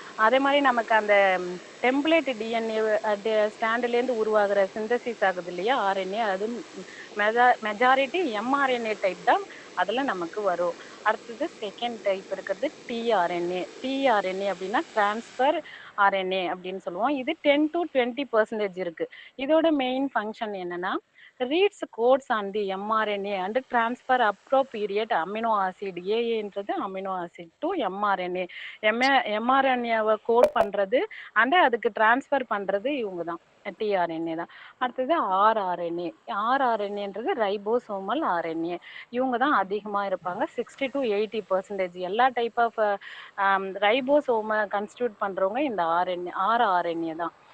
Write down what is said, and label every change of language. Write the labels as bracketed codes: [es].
[ta] அதே மாதிரி நமக்கு அந்த டெம்ப்ளேட் டிஎன்ஏ ஸ்டாண்ட்லேருந்து உருவாகிற சிந்தசிஸ் ஆகுது இல்லையா ஆர்என்ஏ, அது மெஜாரிட்டி எம்ஆர்என்ஏ டைப் தான் அதுல நமக்கு வரும். அடுத்தது செகண்ட் டைப் இருக்கிறது டிஆர்என்ஏ அப்படின்னா டிரான்ஸ்ஃபர் ஆர்என்ஏ அப்படின்னு சொல்லுவோம். இது 10 to 20% இருக்கு. இதோட மெயின் ஃபங்க்ஷன் என்னன்னா [en] reads codes on the mRNA and transfer appropriate amino acid. [ta] ஏஏன்றது amino acid to mRNA. எம்ஆர்என்ஏவை code பண்றது அண்ட் அதுக்கு டிரான்ஸ்ஃபர் பண்றது இவங்க தான், டிஆர்என்ஏ தான். அடுத்தது ஆர்ஆர்என்ஏன்றது ரைபோசோமல் ஆர்என்ஏ. இவங்க தான் அதிகமா இருப்பாங்க, 60 to 80%. எல்லா டைப் ஆஃப் ரைபோசோமை கன்ஸ்டியூட் பண்றவங்க இந்த ஆர்ஆர்என்ஏ தான்.